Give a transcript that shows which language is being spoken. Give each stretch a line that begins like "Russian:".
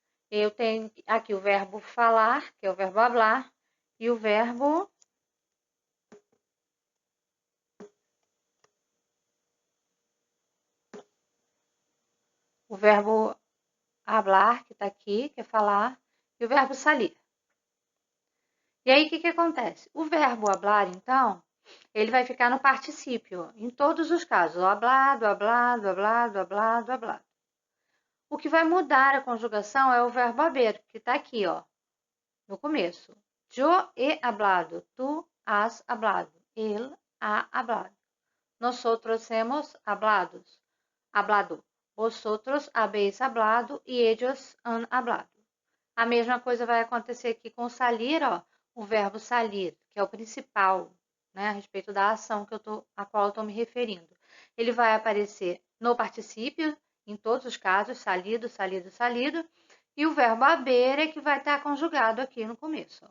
Portuguese: Eu tenho aqui o verbo falar, que é o verbo hablar, e o verbo hablar, que está aqui, que é falar, e o verbo salir. E aí, o que acontece? O verbo hablar, então, ele vai ficar no particípio, em todos os casos. O hablado, hablado, hablado, hablado, hablado. O que vai mudar a conjugação é o verbo haber, que está aqui, ó, no começo.
Spanish: Yo he hablado, tu has hablado, él ha hablado. Nosotros hemos hablado. Vosotros habéis hablado y ellos han hablado.
Portuguese: A mesma coisa vai acontecer aqui com salir, ó, o verbo salir, que é o principal, né, a respeito da ação a qual eu estou me referindo. Ele vai aparecer no particípio, em todos os casos, salido, salido, salido, e o verbo haber é que vai estar conjugado aqui no começo.